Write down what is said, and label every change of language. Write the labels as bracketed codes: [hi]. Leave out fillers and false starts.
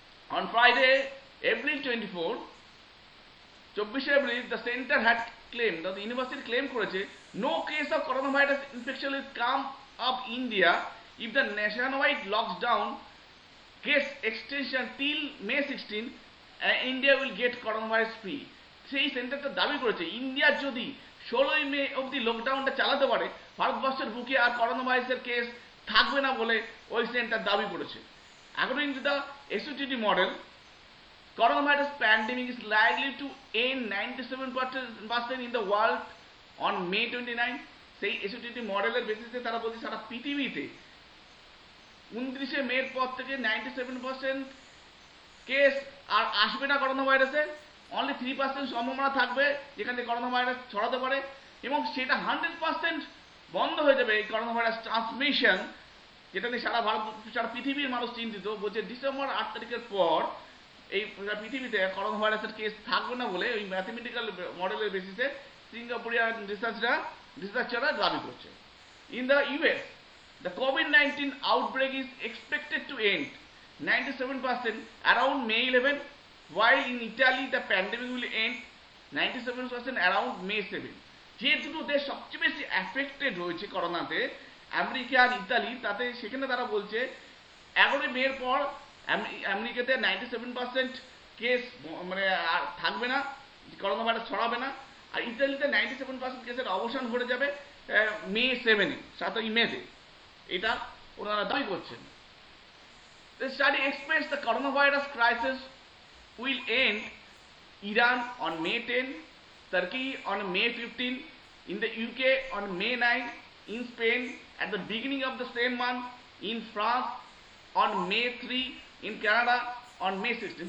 [en] On Friday, April 24, 24 April, the center had claimed, the university claimed [bn] করেছে, [en] no case of coronavirus infection will come up India if the nationwide lockdown gets extension till May 16, India will get coronavirus free. [bn] সেই সেন্টারটা দাবি করেছে India যদি 16 মে অবধি লকডাউনটা চালাতে পারে, ভারতবর্ষের বুকে আর করোনা ভাইরাসের কেস থাকবে না বলে ওই সেন্টার দাবি করেছে। [en] According to the SOTT model, coronavirus pandemic is likely to end 97% in the world on May 29. [bn] সেই SOTT মডেলের বেসিসে তারা বলছে সারা পৃথিবীতে 29 মের পর থেকে 97% কেস আর আসবে না করোনা ভাইরাসের, অনলি 3% সম্ভাবনা থাকবে যেখানে করোনা ভাইরাস ছড়াতে পারে, এবং সেটা 100% বন্ধ হয়ে যাবে এই করোনা ভাইরাস ট্রান্সমিশন, যেটা নিয়ে সারা পৃথিবীর মানুষ চিন্তিত। বলছে ডিসেম্বর 8 তারিখের পর এই পৃথিবীতে করোনা ভাইরাসের কেস থাকবে না বলে ওই ম্যাথমেটিক্যাল মডেলের বেসিসে সিঙ্গাপুরিয়ান রিসার্চাররা দাবি করছে। [en] In the US, the COVID-19 outbreak is expected to end 97% around May 11, while in Italy the pandemic will end 97% around May 7. [bn] যে দুটো দেশ সবচেয়ে বেশি অ্যাফেক্টেড হয়েছে করোনাতে, আমেরিকা আর ইতালি, তাতে সেখানে তারা বলছে 11 মের পর আমেরিকাতে 97% কেস মানে আর থাকবে না, করোনা ভাইরাস ছড়াবে না, আর ইতালিতে 97% কেসের অবসান ঘটে যাবে মে 7-এ, 7ই মেতে। এটা ওনারা দাবি করছেন। [en] The study expects the coronavirus crisis will end Iran on May 10, Turkey on May 15, in the UK on May 9, in Spain at the beginning of the same month, in France on May 3, in Canada on May 16.